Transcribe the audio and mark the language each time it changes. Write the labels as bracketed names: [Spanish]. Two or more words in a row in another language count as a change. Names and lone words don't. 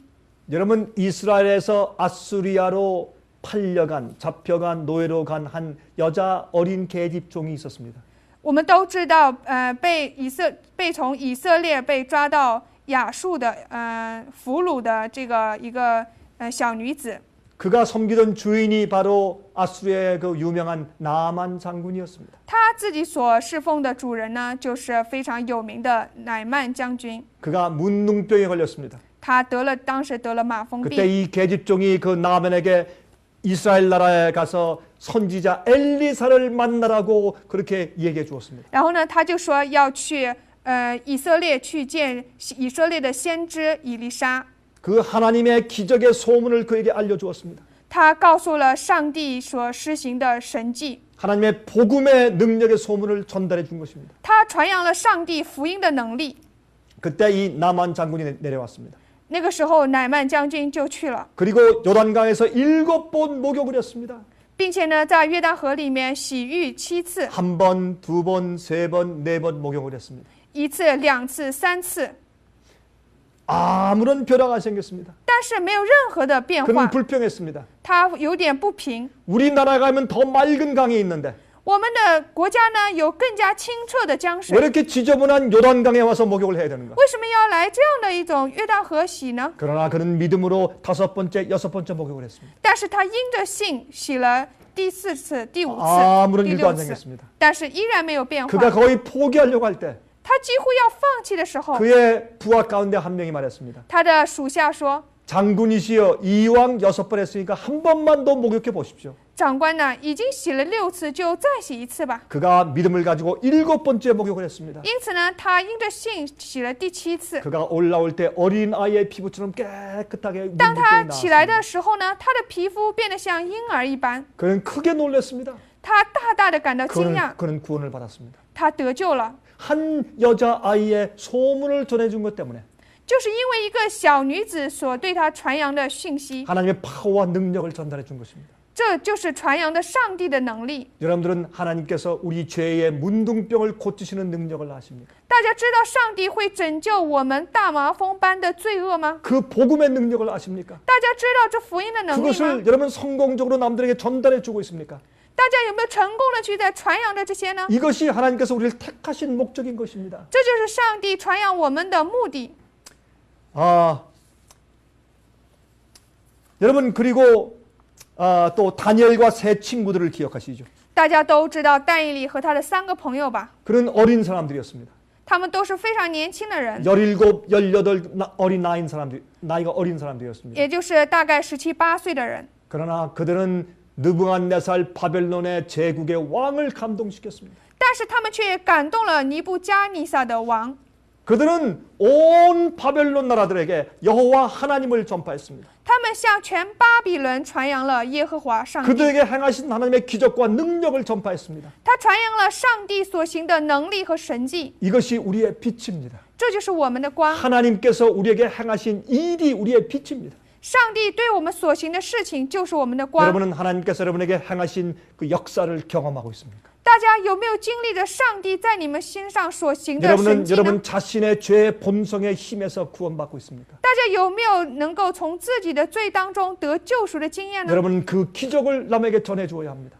[Korean] 여러분, 이스라엘에서 아수리아로 잡혀간 노예로 간 한 여자 어린 계집종이 있었습니다. [Chinese] 我们都知道，被从以色列被抓到亚述的俘虏的这个一个小女子。 [Korean] 그가 섬기던 주인이 바로 아수리아의 그 유명한 나만 장군이었습니다. [Chinese] 他自己所侍奉的主人呢，就是非常有名的乃曼将军。 [Korean] 그가 문둥병에 걸렸습니다. [Chinese] 他当时得了马蜂 [Korean] 그때 [Chinese] 病。 [Korean] 이 계집종이 그 나만에게 이스라엘 나라에 가서 선지자 엘리사를 만나라고 그렇게 얘기해 주었습니다. [Chinese] 然后呢，他就说要去以色列去见以色列的先知以利沙。 [Korean] 그 하나님의 기적의 소문을 그에게 알려주었습니다. [Chinese] 他告诉了上帝所施行的神迹。 [Korean] 하나님의 복음의 능력의 소문을 전달해 준 것입니다. [Chinese] 他传扬了上帝福音的能力。 [Korean] 그때 이 나만 장군이 내려왔습니다. [Chinese] 那个时候，乃曼将军就去了， [Korean] 그리고 요단강에서 7번 목욕을 했습니다. [Chinese] 并且呢，在约旦河里面洗浴7次， [Korean] 1번, 2번, 3번, 4번 목욕을 했습니다. [Chinese] 1 次、2次、3次， [Korean] 아무런 변화가 생겼습니다. [Chinese] 但是没有任何的变 [Korean] 그는 [Chinese] 化， [Korean] 불평했습니다. [Chinese] 他有点不平。 [Korean] 우리나라 가면 더 맑은 강이 있는데 [Chinese] 我们的国家呢，有更加清澈的江 [Korean] 왜 [Chinese] 水， [Korean] 이렇게 지저분한 요단강에 와서 목욕을 해야 되는가? [Chinese] 为什么要来这样的一种约旦河洗呢？ [Korean] 그러나 그는 믿음으로 5번째, 6번째 목욕을 했습니다. [Chinese] 但是他因着信洗了第4次、第5 [Korean] 아무런 [Chinese] 次、第 [Korean] 일도 안 [Chinese] 6次， [Korean] 생겼습니다. [Chinese] 但是依然没有变 [Korean] 그가 [Chinese] 化。 [Korean] 거의 포기하려고 할 때 [Chinese] 他几乎要放弃的时候， [Korean] 그의 부하 가운데 한 명이 말했습니다. [Chinese] 他的属下说 [Korean] 장군이시여 이왕 6번 했으니까 한 번만 더 목욕해 보십시오. [Chinese] 长官呢，已经洗了6次，就再洗1次吧。 [Korean] 그가 믿음을 가지고 7번째 목욕을 했습니다. [Chinese] 因此呢，他因着信洗了第7次。 [Korean] 그가 올라올 때 어린 아이의 피부처럼 깨끗하게 [Chinese] 当他 [Korean] 물들이 [Chinese] 起来 [Korean] 나왔습니다. [Chinese] 的时候呢，他的皮肤变得像婴儿一般， [Korean] 그는 크게 놀랐습니다. [Chinese] 他大大的感到惊讶， [Korean] 그는 구원을 받았습니다. [Chinese] 他得救了， [Korean] 한 여자 아이의 소문을 전해준 것 때문에 [Chinese] 就是因为一个小女子所对他传扬的讯息， [Korean] 하나님의 파워와 능력을 전달해 준 것입니다. [Chinese] 这就是传扬的上帝的能力。 [Korean] 여러분들은 하나님께서 우리 죄의 문둥병을 고치시는 능력을 아십니까? [Chinese] 大家知道上帝会拯救我们大麻风般的罪恶吗？ [Korean] 그 복음의 능력을 아십니까? [Chinese] 大家知道这福音的能力吗？ [Korean] 그것을 여러분 성공적으로 남들에게 전달해 주고 있습니까? [Chinese] 大家有没有成功的去在传扬着这些呢？ [Korean] 이것이 하나님께서 우리를 택하신 목적인 것입니다. [Chinese] 这就是上帝传扬我们的目的。 [Korean] 여러분 그리고 또 다니엘과 세 친구들을 기억하시죠? [Chinese] 大家都知道但以理和他的3个朋友吧？ [Korean] 그런 어린 사람들이었습니다. [Chinese] 他们都是非常年轻的人， [Korean] 17, 18 어린 나이인 사람들, 나이가 어린 사람들이었습니다. [Chinese] 也就是大概17、18岁的人。 [Korean] 그러나 그들은 느부갓네살 바벨론의 제국의 왕을 감동시켰습니다. [Chinese] 但是他们却感动了尼布加尼撒的王， [Korean] 그들은 온 바벨론 나라들에게 여호와 하나님을 전파했습니다. [Chinese] 他们向全巴比伦传扬了耶和华上帝， [Korean] 그들에게 행하신 하나님의 기적과 능력을 전파했습니다. [Chinese] 他传扬了上帝所行的能力和神迹， [Korean] 이것이 우리의 빛입니다. [Chinese] 这就是我们的光。 [Korean] 하나님께서 우리에게 행하신 일이 우리의 빛입니다. [Chinese] 上帝对我们所行的事情就是我们的光。 [Korean] 여러분은 하나님께서 여러분에게 행하신 그 역사를 경험하고 있습니까? [Chinese] 大家有没有经历着上帝在你们身上所行的神 [Korean] 여러분은 [Chinese] 迹呢？ [Korean] 여러분 자신의 죄의 본성의 힘에서 구원받고 있습니까? [Chinese] 大家有没有能够从自己的罪当中得救赎的经验呢？ [Korean] 여러분은 그 기적을 남에게 전해 주어야 합니다.